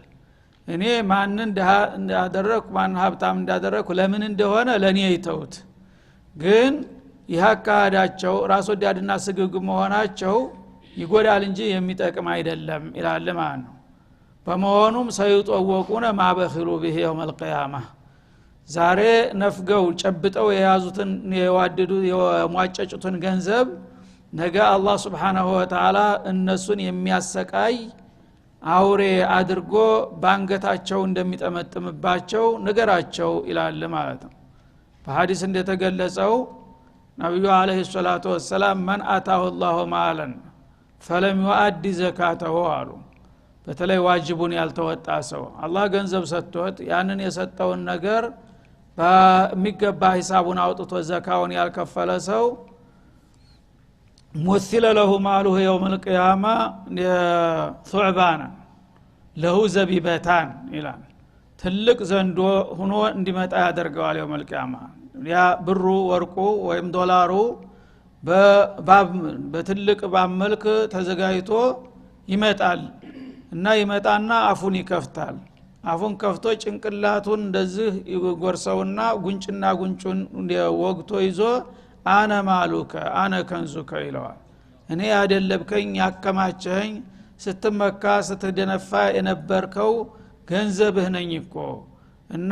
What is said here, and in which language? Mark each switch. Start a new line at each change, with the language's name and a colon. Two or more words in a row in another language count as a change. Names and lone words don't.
Amharic: እኔ ማንን ደሃ እንዳደረኩ ማን ሀብታም እንዳደረኩ ለምን እንደሆነ ለኔ ይተውት፣ ግን ይህ አካሃዳቸው ራስ ወዳድና ስግብግብ መሆናቸው ይጎዳል እንጂ የሚጠቅም አይደለም ይላል ማለት ነው። በመሆኑም
Arabic: سيطوقون ما بخلوا به يوم القيامه
Amharic: ዛሬ ነፍገው ጨብጠው የያዙትን የዋደዱ የሟጨጩትን ገንዘብ ነገ አላህ
Arabic: سبحانه وتعالى
Amharic: እነሱን የሚያሰቃይ አውሬ አድርጎ ባንገታቸው እንደሚጠመጥምባቸው ነገራቸው ይላል ማለት ነው። በሐዲስ እንደተገለጸው ነብዩ አለይሂ ሰላቱ ወሰለም
Arabic: من آتاه الله مالا فلم يؤد زكاته
Amharic: አሉ። በተለይ ዋጅቡን ያልተወጣ ሰው አላህ ገንዘብ ሰጥቶት ያንን የሰጠውን ነገር በሚገባ ሂሳቡን አውጥቶ ዘካውን ያልከፈለ ሰው
Arabic: مثل له ماله يوم القيامه ثعبان له زبيبتان
Amharic: ይላል። ትልቅ ዘንዶ ሆኖ እንዲመጣ ያደርገዋል
Arabic: يوم القيامه።
Amharic: ያ ብሩ ወርቁ ወይም ዶላሩ በትልቅ ባብ መልክ ተዘጋጅቶ ይመጣል እና ይመጣና አፉን ይከፍታል። አፉን ከፍቶ ጭንቅላቱን እንደዚህ ይጎርሰውና ጉንጭና ጉንጩን ወግቶ ይዞ
Arabic: أنا مالك أنا كنزك
Amharic: ይለዋል። እኔ ያደለብከኝ ያከማቸኝ ስትመካ ስትደነፋ የነበርከው ገንዘብህ ነኝ እኮ እና